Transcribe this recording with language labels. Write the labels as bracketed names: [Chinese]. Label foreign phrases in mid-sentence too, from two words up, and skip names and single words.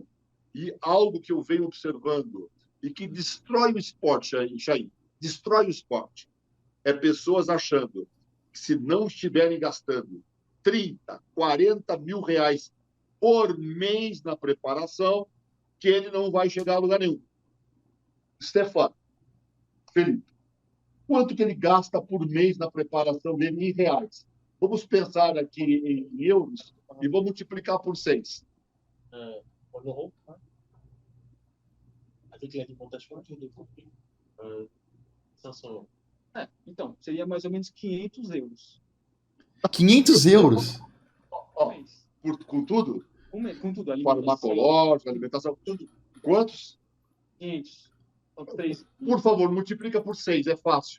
[Portuguese] E algo que eu venho observando e que destrói o esporte, Chaim, destrói o esporte, é pessoas achando que se não estiverem gastando 30, 40 mil reais por mês na preparação, que ele não vai chegar a lugar nenhum. Stefano, Felipe, quanto que ele gasta por mês na preparação dele em reais? Vamos pensar aqui em euros e vamos multiplicar por 6. [French] En euros, hein, avec l'alimentation, je l'ai compris, 500 euros. [Portuguese] Então, seria mais ou menos 500 euros 500 euros? por mês. Com tudo? Com tudo, alimentação, Farmacológico, alimentação, tudo. Quantos? 500. Então, 3. Por favor, multiplica por 6, é fácil.